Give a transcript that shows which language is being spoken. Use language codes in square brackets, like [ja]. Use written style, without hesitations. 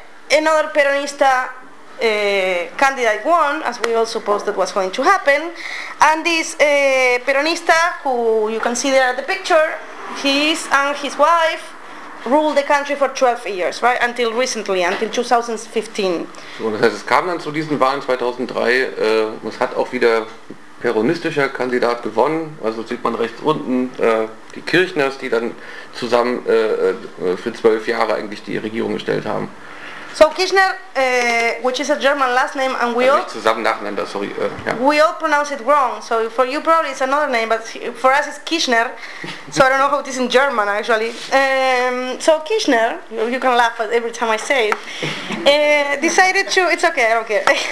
[en] Another Peronista candidate won, as we all supposed that was going to happen. And this Peronista, who you can see there at the picture, he is and his wife ruled the country for 12 years, right? Until recently, until 2015. [de] So, das heißt, es kam dann zu diesen Wahlen 2003. Es hat auch wieder peronistischer Kandidat gewonnen. Also sieht man rechts unten die Kirchners, die dann zusammen für 12 Jahre eigentlich die Regierung gestellt haben. [en] So Kirchner, which is a German last name, and we all [de] zusammen nacheinander, [en] sorry. We all pronounce it wrong. So for you probably it's another name, but for us it's Kirchner. So I don't know how it is in German actually. So Kirchner, you can laugh at every time I say it. Decided to. It's okay. Okay.